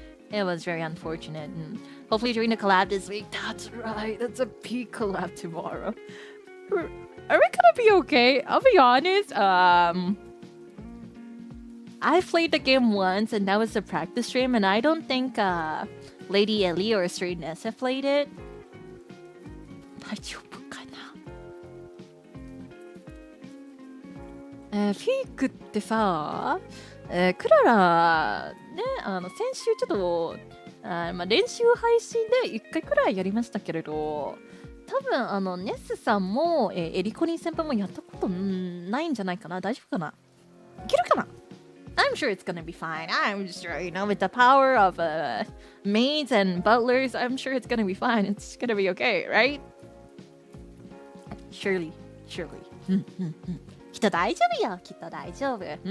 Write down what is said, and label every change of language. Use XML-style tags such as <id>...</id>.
<en>It was very unfortunate. And hopefully during the collab this week. That's right, that's a peak collab tomorrow. Are we gonna be okay? I'll be honest, I played the game once and that was the practice stream and I don't think Lady Ellie or Straight Ness have played it.</en> <ja>大丈夫かな？フィークってさ、クララ、ね、先週ちょっと、練習配信で1回くらいやりましたけれど、多分ネスさんも、エリコニー先輩もやったことないんじゃないかな。大丈夫かな？いけるかな？</ja> <en>I'm sure it's gonna be fine. I'm sure, with the power of maids and butlers, I'm sure it's gonna be fine. It's gonna be okay, right? Surely.</en> <ja>きっと大丈夫よ。きっと大丈夫。</ja>